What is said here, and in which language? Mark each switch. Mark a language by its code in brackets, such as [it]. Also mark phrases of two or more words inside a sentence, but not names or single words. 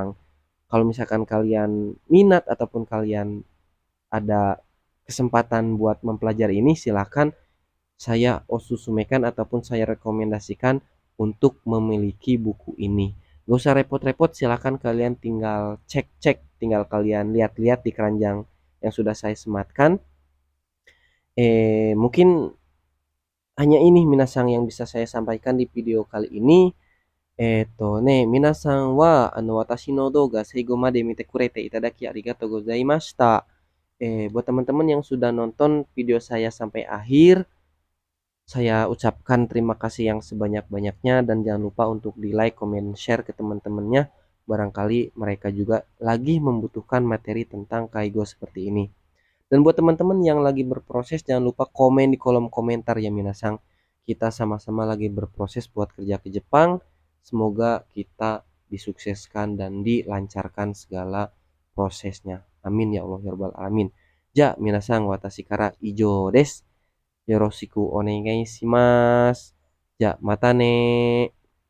[id] Kalau misalkan kalian minat ataupun kalian ada kesempatan buat mempelajari ini, silahkan saya osusumekan ataupun saya rekomendasikan untuk memiliki buku ini. Gak usah repot-repot, silahkan kalian tinggal cek-cek, tinggal kalian lihat-lihat di keranjang yang sudah saya sematkan. Mungkin hanya ini minasang yang bisa saya sampaikan di video kali ini. [ja] 皆さんは私の動画最後まで見てくれていただきありがとうございました. [id] Buat teman-teman yang sudah nonton video saya sampai akhir, Saya ucapkan terima kasih yang sebanyak-banyaknya dan jangan lupa untuk di-like, komen, share ke teman-temannya. Barangkali mereka juga lagi membutuhkan materi tentang Kaigo seperti ini. Dan buat teman-teman yang lagi berproses jangan lupa komen di kolom komentar ya minasang. Kita sama-sama lagi berproses buat kerja ke Jepang. Semoga kita disukseskan dan dilancarkan segala prosesnya. [ar] آمين يا الله يا رب العالمين. [ja] じゃ皆さん私から以上です。よろしくお願いします. じゃまたね.